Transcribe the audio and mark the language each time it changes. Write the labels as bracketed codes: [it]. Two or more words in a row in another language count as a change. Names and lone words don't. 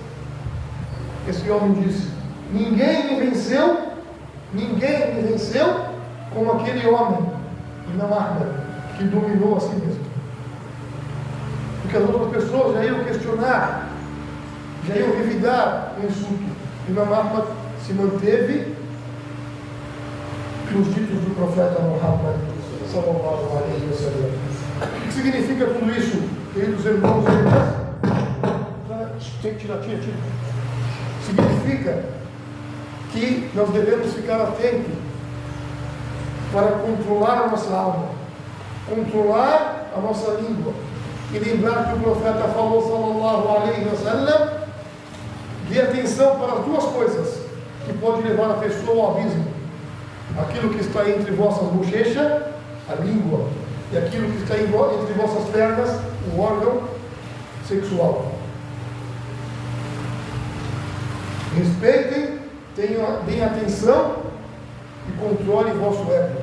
[pt] Depois, esse homem disse: ninguém me venceu como aquele homem, Imam Ahmad, que dominou a si mesmo. Porque as outras pessoas já iam questionar, já iam revidar o insulto. Imam Ahmad se manteve nos ditos do profeta Muhammad [ar] صلى الله عليه وسلم. [pt] O que significa tudo isso, queridos irmãos e irmãs? Tem que tirar. Significa que nós devemos ficar atentos para controlar a nossa alma, controlar a nossa língua, e lembrar que o profeta falou [ar] صلى الله عليه وسلم: [pt] dê atenção para as duas coisas que pode levar a pessoa ao abismo: aquilo que está entre vossas bochechas, a língua, e aquilo que está entre vossas pernas, o órgão sexual. Respeitem, deem atenção e controle vosso ego.